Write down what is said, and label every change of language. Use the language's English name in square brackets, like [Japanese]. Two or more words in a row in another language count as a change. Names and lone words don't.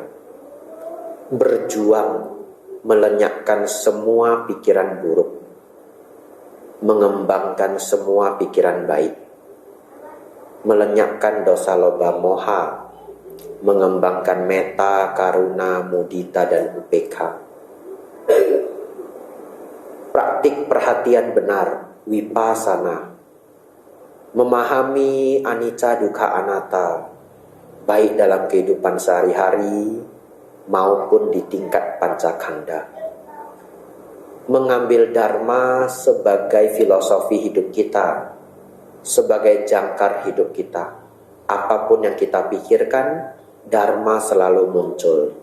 [Indonesian] Berjuang melenyapkan semua pikiran buruk, mengembangkan semua pikiran baik, melenyapkan [Pali] dosa loba moha, [Indonesian] mengembangkan meta, [Pali] karuna, mudita, [Indonesian] dan upekha. Praktik perhatian benar, vipassana, memahami [Pali] anicca dukkha anatta, [Indonesian] baik dalam kehidupan sehari-hari maupun di tingkat pancakanda. Mengambil dharma sebagai filosofi hidup kita, sebagai jangkar hidup kita. Apapun yang kita pikirkan, dharma selalu muncul.